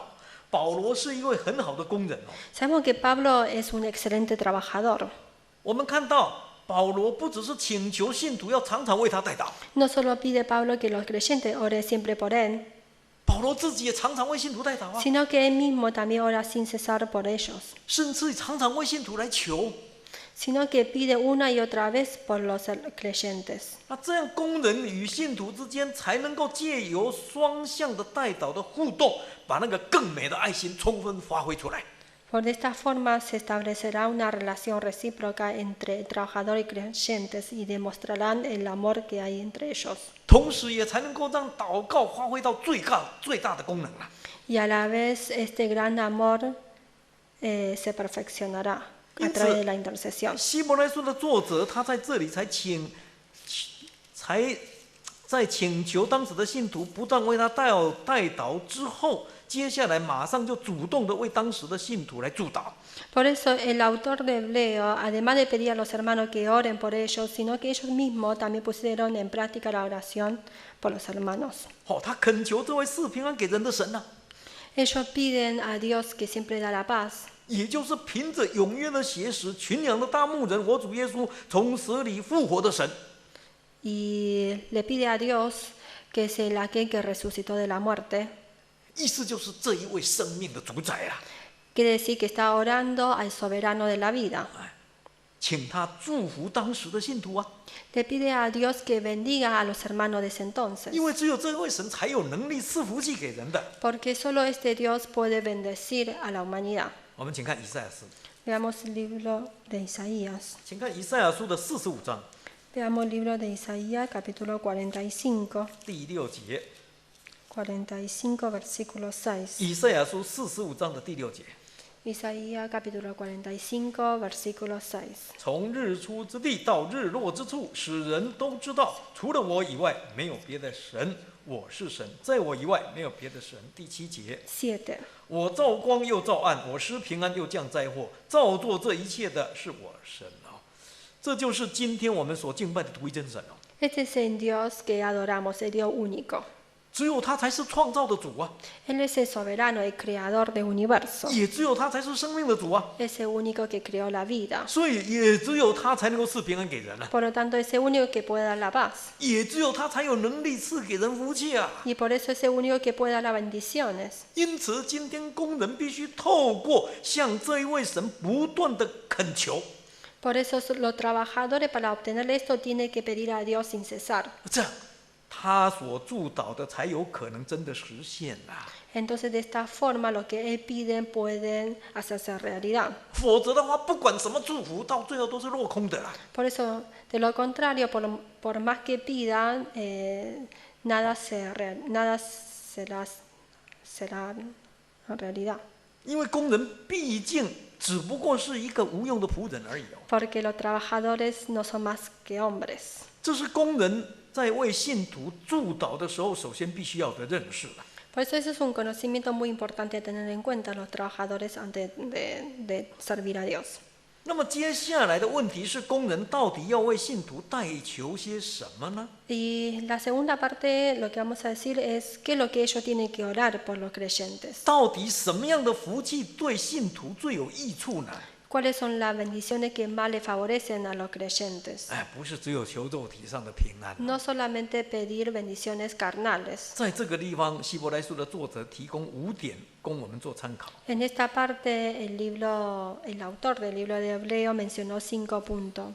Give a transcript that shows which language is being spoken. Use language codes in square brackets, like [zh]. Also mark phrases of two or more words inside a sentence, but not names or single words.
[zh] 保罗是一位很好的工人哦。 [es] Sabemos que Pablo es un excelente trabajador. [zh] 我们看到保罗不只是请求信徒要常常为他代祷， [es] No solo pide Pablo que los creyentes oren siempre por él, [zh] 保罗自己也常常为信徒代祷啊， [es] sino que él mismo también ora sin cesar por ellos, [zh] 甚至常常为信徒来求。 [es] sino que pide una y otra vez por los creyentes. [zh] 那这样工人与信徒之间才能够借由双向的代祷的互动，把那个更美的爱心充分发挥出来。 [es] Por esta forma se establecerá una relación recíproca entre el trabajador y creyentes y demostrarán el amor que hay entre ellos. [zh] 同时也才能够让祷告发挥到最大的功能了。 [es] Y a la vez este gran amor se perfeccionará a través de la intercesión. [zh] 希伯来书的作者他在这里才在请求当时的信徒不断为他代祷之后，接下来马上就主动的为当时的信徒来祝祷。 [es] Por eso el autor de Hebreo, además de pedir a los hermanos que oren por ellos, sino que ellos mismos también pusieron en práctica la oración por los hermanos. [zh] 他恳求这位赐平安给人的神啊， [es] Ellos piden a Dios que siempre da la paz, [zh] 也就是凭着永约的血使群羊的大牧人我主耶稣从死里复活的神。 [es] y le pide a Dios que es el aquel que resucitó de la muerte. [zh] 意思就是这一位生命的主宰啊， [es] Quiere decir que está orando al soberano de la vida. [zh] 请他祝福当时的信徒啊， [es] Le pide a Dios que bendiga a los hermanos de ese entonces, [zh] 因为只有这位神才有能力赐福气给人的。 [es] porque solo este Dios puede bendecir a la humanidad. [zh] 我们请看以赛亚书， [es] Veamos el libro de Isaías. [zh] 请看以赛亚书的45章 [es] Veamos el libro de Isaías, capítulo 45, [zh] 第6节。 [es] 45, versículo 6. [zh] 以赛亚书45章的第6节， [es] Isaías, capítulo 45, versículo 6. [zh] 从日出之地到日落之处，使人都知道，除了我以外，没有别的神。我是神，在我以外没有别的神。第7节， [es] 7. [zh] 我造光又造暗，我施平安又降灾祸，造作这一切的是我神啊！这就是今天我们所敬拜的独一真神哦。 [es] Este es el Dios que adoramos, el Dios único. [zh] 只有他才是创造的主啊， [es] Él es el soberano, el creador del universo. [zh] 也只有他才是生命的主啊， [es] Es el único que creó la vida. [zh] 所以也只有他才能够赐平安给人啊， [es] Por lo tanto, es el único que puede dar la paz. [zh] 也只有他才有能力赐给人福气啊。 [es] Y por eso es el único que puede dar las bendiciones. [zh] 因此，今天工人必须透过向这一位神不断的恳求， [es] Por eso los trabajadores para obtener esto tienen que pedir a Dios sin cesar. [zh] 这样他所祝祷的才有可能真的实现啊。 [es] Entonces, de esta forma, lo que Él pide pueden hacerse realidad. [zh] 否则的话，不管什么祝福，到最后都是落空的啦。 [es] Por eso, de lo contrario, por más que pidan, nada será realidad. [zh] 因为工人毕竟只不过是一个无用的仆人而已哦。 [es] Porque los trabajadores no son más que hombres. [zh] 这是工人在为信徒祝祷的时候，首先必须要的认识了。 [es] Por eso ese es un conocimiento muy importante a tener en cuenta los trabajadores antes de servir a Dios. [zh] 那么接下来的问题是，工人到底要为信徒代求些什么呢？ [es] Y la segunda parte, lo que vamos a decir es qué es lo que ellos tienen que orar por los creyentes. [zh] 到底什么样的福气对信徒最有益处呢？ [es] ¿Cuáles son las bendiciones que más le favorecen a los creyentes? [zh] 哎，不是只有求肉体上的平安。 [es] No solamente pedir bendiciones carnales. [zh] 在这个地方，希伯来书的作者提供5点供我们做参考。 [es] En esta parte, el autor del libro de Hebreo mencionó 5 puntos.